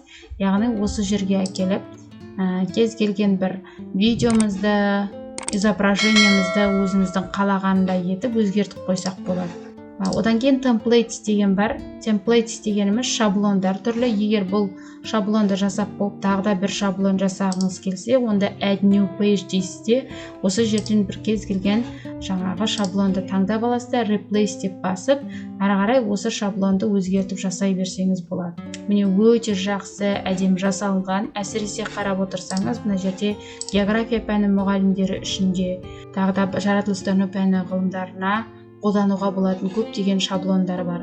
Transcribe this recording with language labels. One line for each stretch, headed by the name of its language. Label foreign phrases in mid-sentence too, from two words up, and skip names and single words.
Kazakh: Яғни осы жерге әкеліп, кез келген бір видеомызды, изображениемізді өзіміздің қалағандай етіп өзгертіп қойсақ болады. Одан кейін templates деген бар. Templates дегеніміз шаблондар түрлі. Егер бұл шаблонды жасап болып, тағы да бір шаблон жасағыңыз келсе, онда
English: add new page
Kazakh: дейсіз де, осы жерден бір кез келген жаңағы шаблонды таңдап аласыздар, replace деп басып, ары қарай осы шаблонды өзгертіп жасай берсеңіз болады. Міне өте жақсы, әдемі жасалынған. Әсіресе қарап отырсаңыз, мына жерде география пәні мұғалімдері үшін де, тағы да жаратылыстану пәні ғылымдарына қолдануға болатын көптеген шаблондар бар.